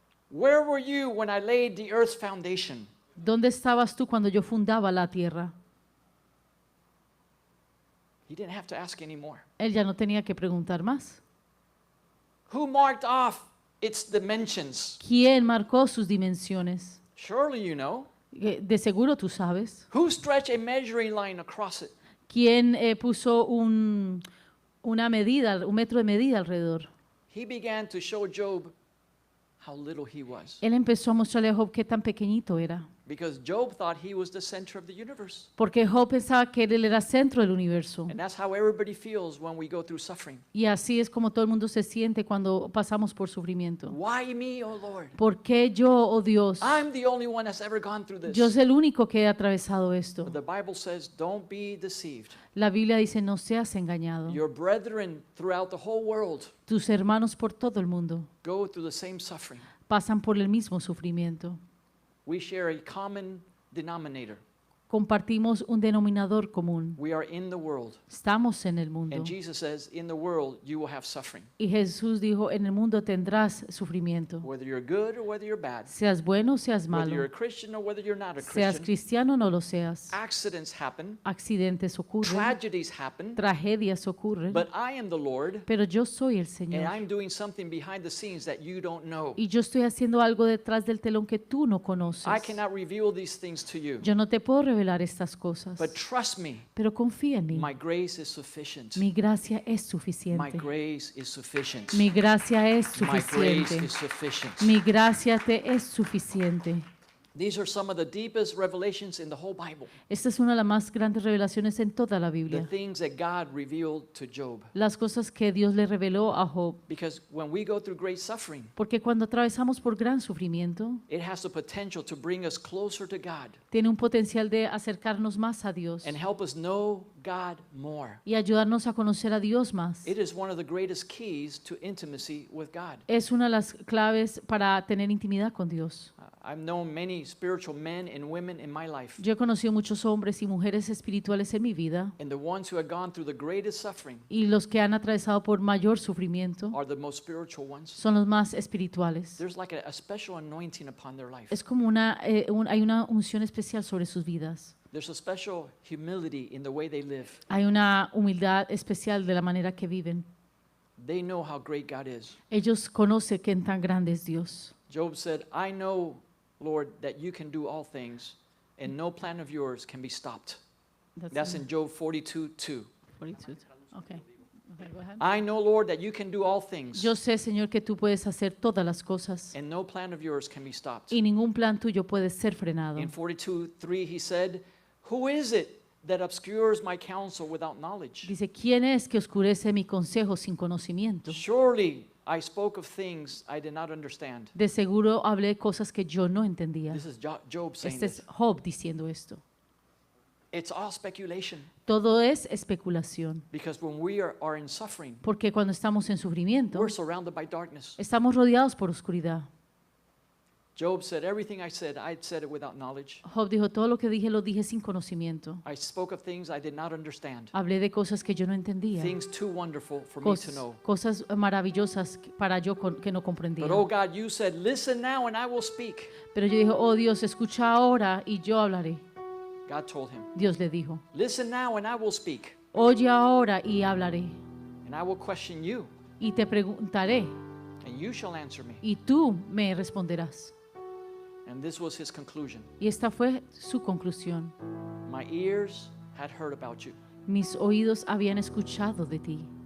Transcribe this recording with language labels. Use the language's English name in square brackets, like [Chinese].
[English] Where were you when I laid the earth's foundation? [Spanish] ¿Dónde estabas tú cuando yo fundaba la tierra? [English] He didn't have to ask anymore. [Spanish] Él ya no tenía que preguntar más. [English] Who marked off its dimensions? [Spanish] ¿Quién marcó sus dimensiones? [English] Surely you know. [Spanish] De seguro tú sabes. [English] Who stretched a measuring line across it? [Spanish] ¿Quién puso una medida, un metro de medida alrededor? [English] He began to show Job how little he was. [Spanish] Él empezó a mostrarle a Job qué tan pequeñito era. [English] Because Job thought he was the center of the universe. [Spanish] Porque Job pensaba que él era centro del universo. [English] And that's how everybody feels when we go through suffering. [Spanish] Y así es como todo el mundo se siente cuando pasamos por sufrimiento. [English] Why me, oh Lord? [Spanish] ¿Por qué yo, oh Dios? [English] I'm the only one that's ever gone through [Spanish] Yo [English] this. [Spanish] soy el único que he atravesado esto. [English] But the Bible says, don't be deceived. [Spanish] La Biblia dice, no seas engañado. [English] Your brethren throughout the whole world [Spanish] Tus hermanos por todo el mundo [English] go through the same suffering. [Spanish] pasan por el mismo sufrimiento. [English] We share a common denominator. [Spanish] Compartimos un denominador común. [English] We are in the world. [Spanish] Estamos en el mundo. [English] And Jesus says, in the world you will have suffering. [Spanish] Y Jesús dijo, en el mundo tendrás sufrimiento. [English] Whether you're good or whether you're bad. [Spanish] Seas bueno o seas [English] Whether you're [Spanish] malo. [English] a Christian or whether you're not a [Spanish] Seas [English] Christian. [Spanish] cristiano o no lo seas. [English] Accidents happen. [Spanish] Accidentes ocurren. [English] Tragedies happen. [Spanish] Tragedias ocurren. [English] But I am the Lord. [Spanish] Pero yo soy el [English] And [Spanish] Señor. [English] I'm doing something behind the scenes that you don't know. [Spanish] Y yo estoy haciendo algo detrás del telón que tú no conoces. [English] I cannot reveal these things to you. [Spanish] Yo no te puedo revelar estas cosas. [English] But trust me, [Spanish] Pero confía en mí. [English] my grace is sufficient. [Spanish] Mi gracia es [English] My [Spanish] suficiente. [English] grace is sufficient. [Spanish] Mi gracia es [English] My grace [Spanish] suficiente. [English] is sufficient. [Spanish] Mi gracia te es suficiente. [English] These are some of the deepest revelations in the whole Bible. [Spanish] Esta es una de las más grandes revelaciones en toda la [English] The [Spanish] Biblia. [English] things that God revealed to Job. [Spanish] Las cosas que Dios le reveló a Job. [English] Because when we go through great suffering, [Spanish] Porque cuando atravesamos por gran sufrimiento, [English] it has the potential to bring us closer to God [Spanish] tiene un potencial de acercarnos más a Dios [English] and help us know God more. [Spanish] y ayudarnos a conocer a Dios más. [English] It is one of the greatest keys to intimacy with God. [Spanish] Es una de las claves para tener intimidad con Dios. [English] I've known many spiritual men and women in my life, [Spanish] Yo he conocido muchos hombres y mujeres espirituales en mi vida [English] and the ones who have gone through the greatest suffering [Spanish] y los que han atravesado por mayor sufrimiento [English] are the most spiritual ones. [Spanish] son los más espirituales. [English] There's like a special anointing upon their life. [Spanish] Es como hay una unción especial sobre sus vidas. [English] There's a special humility in the way they live. [Spanish] Hay una humildad especial de la manera que viven. [English] They know how great God is. [Spanish] Ellos conocen que tan grande es Dios. [English] Job said, I know, Lord, that you can do all things, and no plan of yours can be stopped. That's in Job 42:2. 42. Okay. Okay, go ahead. I know, Lord, that you can do all things, [Spanish] Yo sé, Señor, que tú puedes hacer todas las cosas [English] and no plan of yours can be stopped. [Spanish] y ningún plan tuyo puede ser frenado. [English] In 42:3, he said, who is it that obscures my counsel without knowledge? [Spanish] Dice, ¿quién es que oscurece mi consejo sin conocimiento? [English] Surely I spoke of things I did not understand. [Spanish] De seguro hablé cosas que yo no entendía. [English] This is Job saying [Spanish] Este [English] this. [Spanish] es Job diciendo esto. [English] It's all speculation, [Spanish] Todo es especulación, [English] because when we are in suffering, [Spanish] porque cuando estamos en sufrimiento, [English] we're surrounded by darkness. [Spanish] estamos rodeados por oscuridad. [English] Job said, everything I said it without knowledge. [Spanish] Job dijo, todo lo que dije lo dije sin conocimiento. [English] I spoke of things I did not understand. [Spanish] Hablé de cosas que yo no entendía, [English] Things too wonderful for me to know. [Spanish] cosas maravillosas para yo que no comprendía. [English] But oh God, you said, listen now and I will speak. [Spanish] Pero yo dije, oh Dios, escucha ahora y yo hablaré. [English] God told him, [Spanish] Dios le dijo, [English] listen now and I will speak. [Spanish] oye ahora y hablaré. [English] And I will question you, [Spanish] Y te preguntaré [English] and you shall answer me. [Spanish] y tú me responderás. [English] And this was his conclusion. [Spanish] Y esta fue su conclusión. [English] My ears had heard about you, [Spanish] Mis oídos habían escuchado de ti,